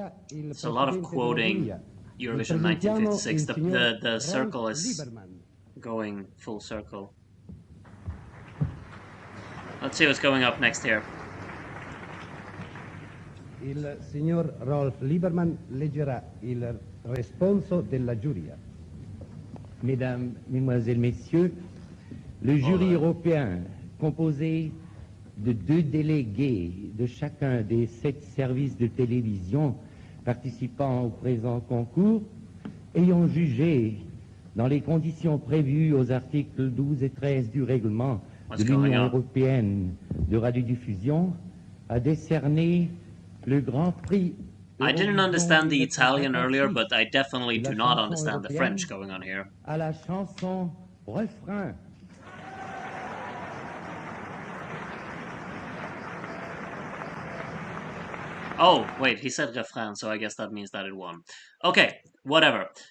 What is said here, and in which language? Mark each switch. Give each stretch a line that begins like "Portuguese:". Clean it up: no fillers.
English: It's a lot of quoting Eurovision 1956. The circle is going full circle. Let's see what's going up next here.
Italian: Il signor Rolf Lieberman leggerà il responso della giuria.
French: Mesdames, Mesdemoiselles, Messieurs, le jury européen, composé de 2 délégués de chacun des 7 services de télévision participant au présent concours, ayant jugé dans les conditions prévues aux articles 12 et 13 du règlement de l'Union européenne de radiodiffusion, a décerné le Grand Prix.
English: I didn't understand the Italian earlier, but I definitely do not understand the French going on here.
French: À la chanson refrain.
English: Oh, wait, he said refrain, so I guess that means that it won. Okay, whatever.